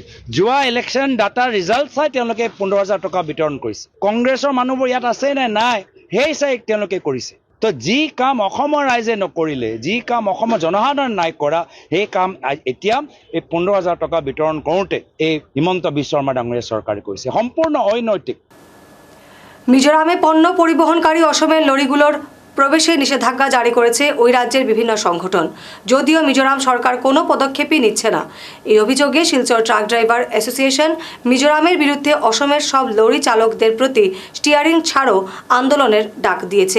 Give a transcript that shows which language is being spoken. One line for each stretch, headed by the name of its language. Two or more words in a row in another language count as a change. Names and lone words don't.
Assamese: যোৱা ইলেকশ্যন ডাটাৰ ৰিজাল্ট চাই তেওঁলোকে 15,000 টকা বিতৰণ কৰিছে। কংগ্ৰেছৰ মানুহবোৰ ইয়াত আছে নে নাই সেই চাই তেওঁলোকে কৰিছে। তো যি কাম অসমৰ ৰাইজে নকৰিলে, যি কাম অসমৰ জনসাধাৰণ নাই কৰা, সেই কাম এতিয়া এই 15,000 টকা বিতৰণ কৰোঁতে এই হিমন্ত বিশ্ব শৰ্মা ডাঙৰীয়া চৰকাৰে কৰিছে, সম্পূৰ্ণ অনৈতিক।
Bangla: মিজোরামে পণ্য পরিবহনকারী অসমের লরিগুলোর প্রবেশে নিষেধাজ্ঞা জারি করেছে ওই রাজ্যের বিভিন্ন সংগঠন, যদিও মিজোরাম সরকার কোনো পদক্ষেপই নিচ্ছে না। এই অভিযোগে শিলচর ট্রাক ড্রাইভার অ্যাসোসিয়েশন মিজোরামের বিরুদ্ধে অসমের সব লরি চালকদের প্রতি স্টিয়ারিং ছাড়ো আন্দোলনের ডাক দিয়েছে।